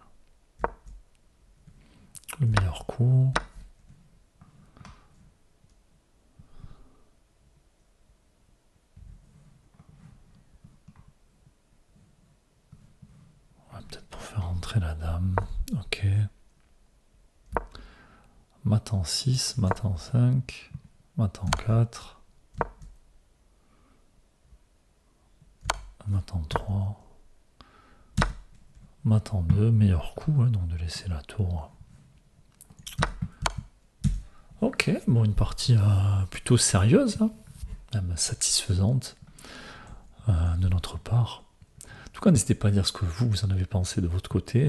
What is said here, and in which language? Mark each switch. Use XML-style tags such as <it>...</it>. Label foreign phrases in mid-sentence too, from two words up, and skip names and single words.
<fr>Le meilleur coup. Peut-être pour faire entrer la dame. Ok. Mat en 6, mat en 5, mat en 4. Mat en 3. Mat en 2, meilleur coup, hein, donc de laisser la tour. Ok, bon, une partie plutôt sérieuse, hein, même satisfaisante de notre part. En tout cas, n'hésitez pas à dire ce que vous en avez pensé de votre côté.</fr>